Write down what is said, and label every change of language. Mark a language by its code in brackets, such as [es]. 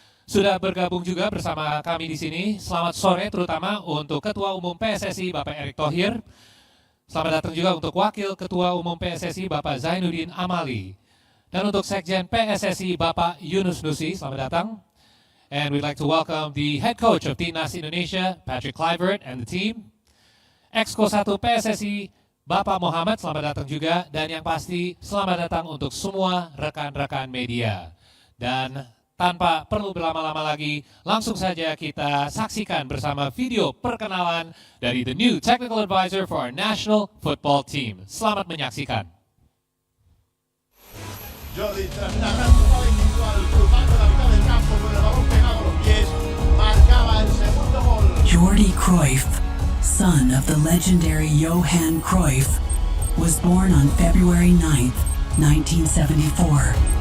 [id] Sudah bergabung juga bersama kami di sini. Selamat sore terutama untuk Ketua Umum PSSI Bapak Erick Thohir. Selamat datang juga untuk Wakil Ketua Umum PSSI Bapak Zainuddin Amali. Dan untuk Sekjen PSSI Bapak Yunus Nusi, selamat datang. [en] And we'd like to welcome the head coach of Timnas Indonesia, Patrick Kluivert and the team. [id] Exco 1 PSSI Bapak Muhammad, selamat datang juga. Dan yang pasti, selamat datang untuk semua rekan-rekan media. Dan tanpa perlu berlama-lama lagi, langsung saja kita saksikan bersama video perkenalan dari [en] the new technical advisor for our national football team. [id] Selamat menyaksikan. [es] Jordi trascinava individual, cruzando la mitad del campo con el balón pegado a los pies, marcaba el segundo gol. [en] Jordi Cruyff, son of the legendary Johan Cruyff, was born on February 9th, 1974.